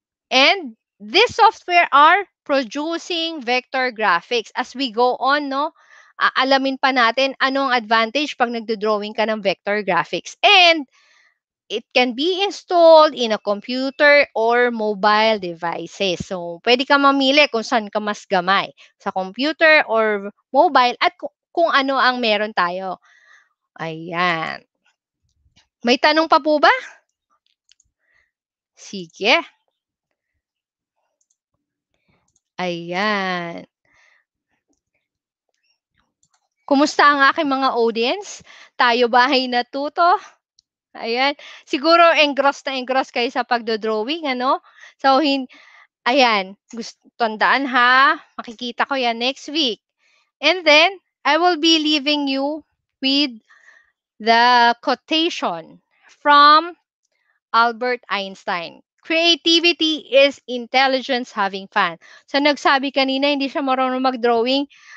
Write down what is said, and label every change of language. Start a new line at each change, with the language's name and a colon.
English: And this software are producing vector graphics. As we go on,
Filipino: no, alamin pa natin anong advantage pag nagdo-drawing ka ng vector graphics.
English: And it can be installed in a computer or mobile devices.
Filipino: So, pwede ka mamili kung saan ka mas gamay. Sa computer or mobile at kung ano ang meron tayo. Ayan. May tanong pa po ba? Sige. Ayan. Kumusta ang aking mga audience? Tayo ba ay natuto? Ayan. Siguro engrossed na engrossed kayo sa pagdodrawing, ano? So, ayan. Tandaan ha. Makikita ko yan next week.
English: And then, I will be leaving you with the quotation from Albert Einstein. Creativity is intelligence having fun.
Filipino: So, nagsabi kanina, hindi siya marunong mag-drawing.